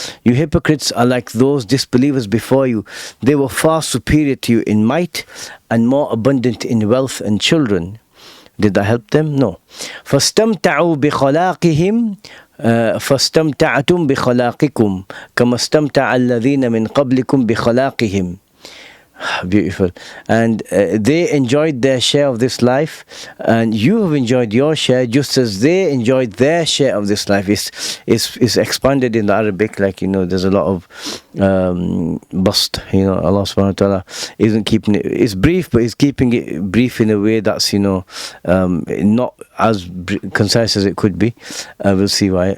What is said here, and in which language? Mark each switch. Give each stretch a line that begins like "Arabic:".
English: You hypocrites are like those disbelievers before you. They were far superior to you in might and more abundant in wealth and children. Did that help them? No.
Arabic: فاستمتعوا بخلاقهم فاستمتعتم بخلاقكم كما استمتع الذين من قبلكم بخلاقهم.
English: Beautiful. And they enjoyed their share of this life, and you have enjoyed your share just as they enjoyed their share of this life. It's expanded in the Arabic, there's a lot of bust. Allah subhanahu wa ta'ala isn't keeping it, it's brief, but He's keeping it brief in a way that's not as concise as it could be. We'll see why.